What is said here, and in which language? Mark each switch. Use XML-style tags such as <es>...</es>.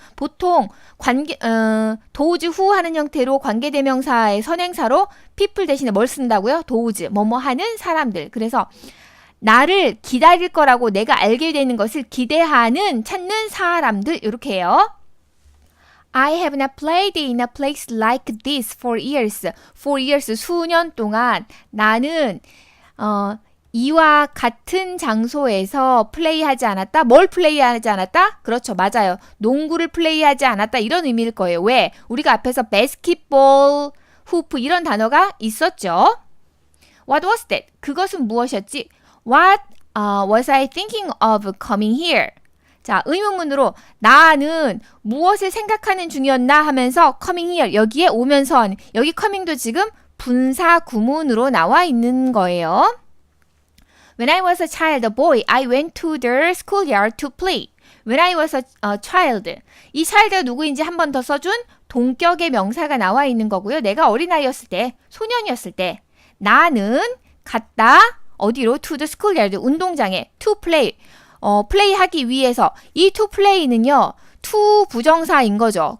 <ko>보통 도우즈 who 하는 형태로 관계대명사의 선행사로 people 대신에 뭘 쓴다고요? 도우즈, 뭐뭐 하는 사람들. 그래서 나를 기다릴 거라고 내가 알게 되는 것을 기대하는, 찾는 사람들 이렇게 해요.</ko> <en>I have not played in a place like this for years. For years,</en> <ko>수년 동안 나는 이와 같은 장소에서 플레이하지 않았다. 뭘 플레이하지 않았다? 그렇죠. 맞아요. 농구를 플레이하지 않았다. 이런 의미일 거예요. 왜? 우리가 앞에서 basketball, hoop 이런 단어가 있었죠.</ko> <en>What was that?</en> <ko>그것은 무엇이었지?</ko> <en>What was I thinking of coming here?</en> <ko>자, 의문문으로 나는 무엇을 생각하는 중이었나 하면서</ko> <en>coming here</en> <ko>여기에 오면서 여기 coming도 지금 분사 구문으로 나와 있는 거예요.</ko> <en>When I was a child, a boy, I went to the schoolyard to play. When I was a child.</en> <ko>이 child가 누구인지 한 번 더 써준 동격의 명사가 나와 있는 거고요. 내가 어린아이였을 때, 소년이었을 때 나는 갔다. 어디로?</ko> <en>To the schoolyard.</en> <ko>운동장에.</ko> <en>To play.</en> <ko>플레이하기 위해서. 이 to play는요. to 부정사인 거죠.</ko>